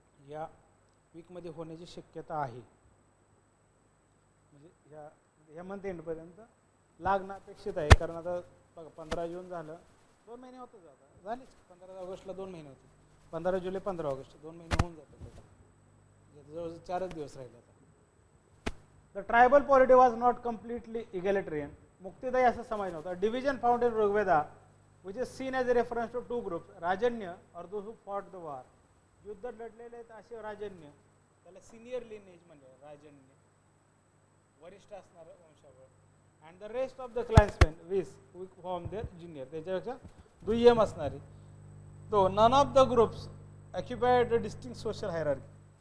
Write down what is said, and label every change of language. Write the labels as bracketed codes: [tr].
[mr] या वीकमध्ये होण्याची शक्यता आहे, म्हणजे ह्या मंथ एंड पर्यंत लागणं अपेक्षित आहे. कारण आता बघा 15 जून झालं, 2 महिने होतं झालेच. 15 ऑगस्टला 2 महिने होते, 15 जुलै 15 ऑगस्ट 2 महिने होऊन जातात. जवळजवळ 4च दिवस राहिले आता. [en] The tribal polity was not completely egalitarian. [mr] मुक्तिदायी असं समाज नव्हता. [en] Division found in Rigveda which is seen as a reference to 2 groups, राजन्य और those who fought the war. [mr] युद्ध लढलेले आहेत असे राजन्य, त्याला सिनियर लिनेज म्हणजे राजन्य, वरिष्ठ असणारं वंशावळ. [en] and the rest of the clansman which form their junior, [mr] त्याच्यापेक्षा दुय्यम असणारे. [en] तो none of the groups occupied the distinct social hierarchy.